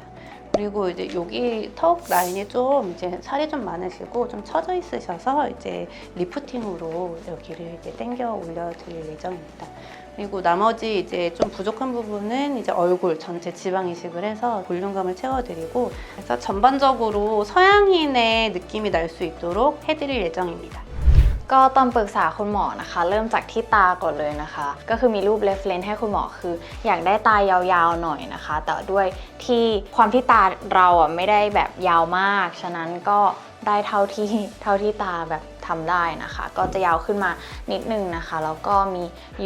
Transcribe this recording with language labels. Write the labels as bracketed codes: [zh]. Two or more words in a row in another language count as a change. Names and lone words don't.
[ko] 그리고 이제 여기 턱 라인이 좀 이제 살이 좀 많으시고 좀 처져 있으셔서 이제 리프팅으로 여기를 이제 당겨 올려드릴 예정입니다. 그리고 나머지 이제 좀 부족한 부분은 이제 얼굴 전체 지방 이식을 해서 볼륨감을 채워드리고 그래서 전반적으로 서양인의 느낌이 날 수 있도록 해드릴 예정입니다. [th] ก็ตอนปรึกษาคุณหมอนะคะเริ่มจากที่ตาก่อนเลยนะคะก็คือมีรูป reference ให้คุณหมอคืออยากได้ตายาวๆหน่อยนะคะแต่ด้วยที่ความที่ตาเราไม่ได้ แบบยาวมากฉะนั้นก็ได้เท่าที่ตาแบบทำได้นะคะก็จะยาวขึ้นมานิดนึงนะคะแล้วก็มีย